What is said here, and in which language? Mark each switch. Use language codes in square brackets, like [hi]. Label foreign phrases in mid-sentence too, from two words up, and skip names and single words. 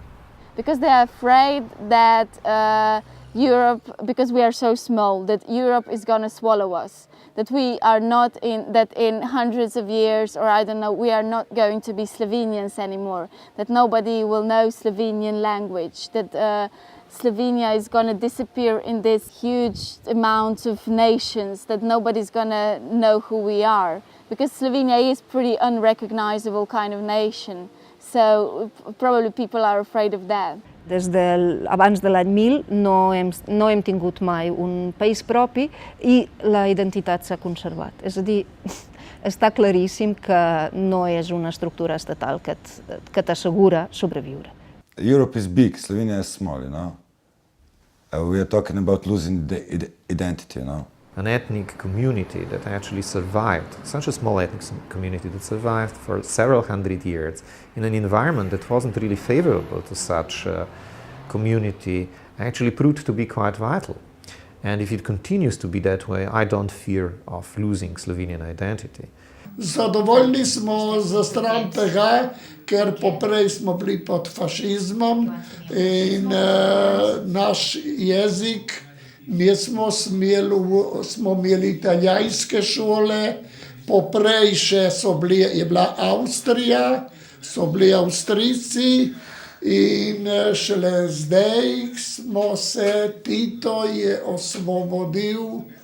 [en] Because they are afraid that Europe, because we are so small, that Europe is going to swallow us, that we are not that in hundreds of years, or I don't know, we are not going to be Slovenians anymore, that nobody will know Slovenian language, that Slovenia is going to disappear in this huge amount of nations, that nobody's going to know who we are, because Slovenia is pretty unrecognizable kind of nation. So probably people are afraid of that. [ca] Des d'abans de l'any 1000 no hem tingut mai un país propi i la identitat s'ha conservat. És a dir, està claríssim que no és una estructura estatal que t'assegura sobreviure. [en] Europe is big, Slovenia is small, you know. We are talking about losing the identity, you know. An ethnic community that actually survived, such a small ethnic community that survived for several hundred years in an environment that wasn't really favorable to such a community, actually proved to be quite vital. And if it continues to be that way, I don't fear of losing Slovenian identity. [sl] Zadovoljni smo za stran tega, ker poprej smo bili pod fašizmom in naš jezik. Mi smo imeli italijanske šole, poprej še je bila Avstrija, so bili Avstrijci in šele zdaj smo se, Tito je osvobodil,